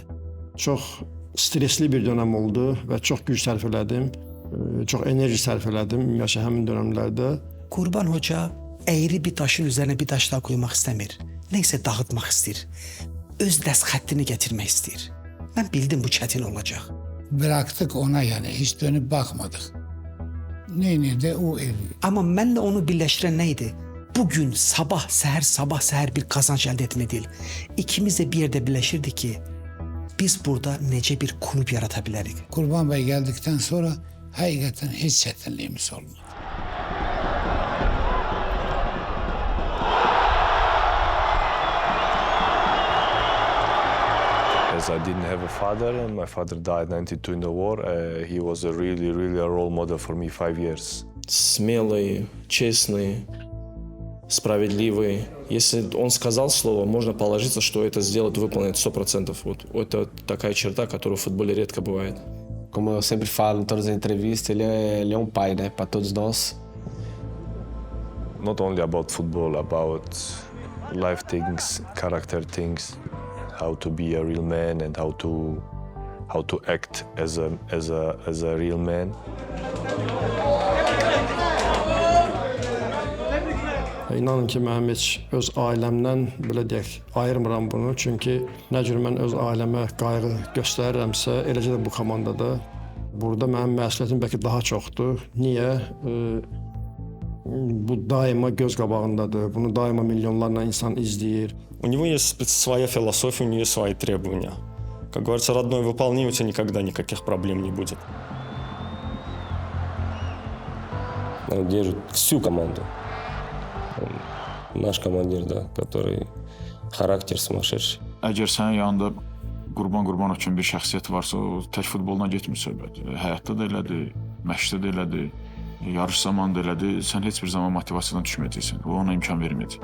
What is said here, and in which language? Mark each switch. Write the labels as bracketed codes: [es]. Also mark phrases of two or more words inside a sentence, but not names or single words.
[az] Çox stresli bir dönəm oldu və çox güc sərf elədim. Çox enerji sərf elədim ümumiyyətlə həmin dönəmlərdə. Qurban hoca əyri bir daşın üzərinə bir daş daha qoymaq istəmir. Nəysə dağıtmaq istəyir. Öz dəst xəttini gətirmək istəyir. Mən bildim bu çətin olacaq. [tr] Bıraktık ona yani hiç dönüp bakmadık. Neydi o ev. [az] Amma mənlə onu birləşdirən nə idi? Bugün sabah səhər bir qazanc əldə etmək deyil. [tr] İkimiz de bir yerde birleşirdik ki [az] biz burada necə bir kulüp yarata bilərik. [tr] Kurban Bey geldikten sonra hakikaten hiç çetinliğimiz olmadı. [en] As I didn't have a father, and my father died 92 in the war, he was a really a role model for me 5 years. [ru] Смелый, честный, справедливый. Если он сказал слово, можно положиться, что это сделает, выполнит 100%. Вот это такая черта, которая в футболе редко бывает. [pt] Como eu sempre falo em todas as entrevistas, ele é um pai, né, para todos nós. [en] Not only about football, about life things, character things, how to be a real man and how to act as a real man. [az] İnanın ki, mənim heç öz ailəmdən belə deyək, ayırmıram bunu. Çünki nə cür mən öz ailəmə qayğı göstərirəmsə, eləcə də bu komandada. Burada mənim məsuliyyətim bəlkə daha çoxdur. Niyə? Bu daima göz qabağındadır. Bunu daima milyonlarla insan izləyir. [ru] У него есть своя философия, у нее свои требования. Как говорится, родной выполни, у тебя никогда никаких проблем не будет. Он держит всю команду. Он наш командир, да, который характер sumасшедший. [az] Əgər sənin yanında Qurban Qurbanov kimi bir şəxsiyyət varsa, o tək futboluna getmir söhbət. Həyatda da elədir, məşqdə də elədir, yarış zamanında elədir. Sən heç bir zaman motivasiyadan düşməyəcəksən. O ona imkan verməyəcək.